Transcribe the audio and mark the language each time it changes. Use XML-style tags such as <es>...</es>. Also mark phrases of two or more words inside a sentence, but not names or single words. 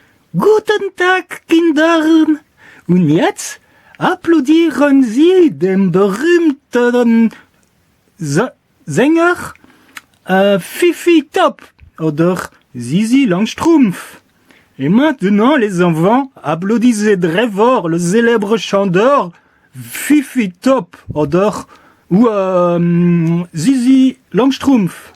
<de>Guten Tag, Kindern! Und jetzt applaudieren Sie dem berühmten Sänger Fifi Top oder Zizi Langstrumpf.</de> <fr>Et maintenant, les enfants, applaudissez très fort le célèbre chanteur Fifi Top oder Zizi Langstrumpf.</fr>